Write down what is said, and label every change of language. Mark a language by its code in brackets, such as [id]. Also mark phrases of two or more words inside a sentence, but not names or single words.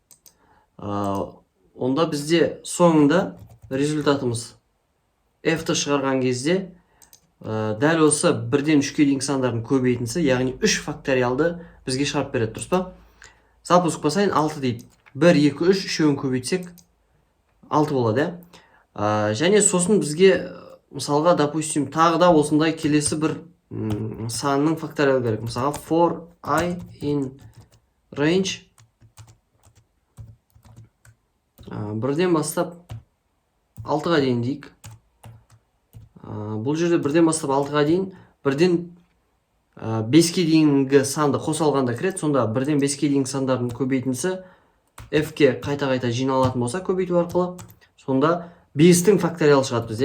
[kk] Онда бізде соңында результатымыз f-ті шығарған кезде дәл осы 1-ден 3-ке дейінгі сандардың көбейтіндісі, яғни 3 факториалды бізге шығарып береді, дұрыс па? Запуск басайын, 6 дейді. 1, 2, 3, үшеуін көбейтсек 6 болады, иә. Және сосын бізге мысалға, допустим, тағы да осындай келесі бір санның факториалы керек. Мысалға [en] for I in range [kk] 1-ден бастап 6-ға дейін дейік. Бұл жерде 1-ден бастап 6-ға дейін, 1-ден 5-ке дейінгі санды қосалғанда кіреді. Сонда 1-ден 5-ке дейінгі сандардың көбейтіндісі f-ке қайта-қайта жиналатын болса көбейту арқылы, сонда 5-тің факториалы шығады бізде.